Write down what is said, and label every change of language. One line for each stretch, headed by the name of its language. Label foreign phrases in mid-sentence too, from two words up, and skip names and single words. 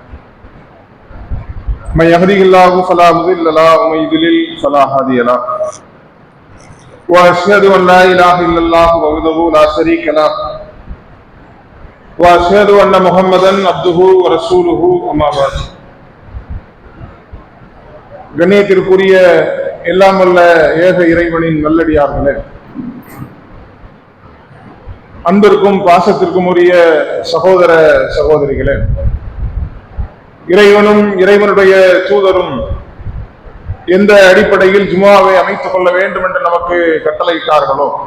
Arabic: من يهده الله فلا مضل له ومن يضلل فلا هادي له وأشهد أن لا إله إلا الله وحده لا شريك له وأشهد أن محمدا عبده ورسوله أما بعد.
Tamil: கண்ணியத்திற்குரிய எல்லாம் வல்ல ஏக இறைவனின் நல்லடியார்களே, அன்பிற்கும் பாசத்திற்கும் உரிய சகோதர சகோதரிகளே, இறைவனும் இறைவனுடைய தூதரும் எந்த அடிப்படையில் ஜுமாவை அமைத்துக் கொள்ள வேண்டும் என்று நமக்கு கட்டளையிட்டார்களோ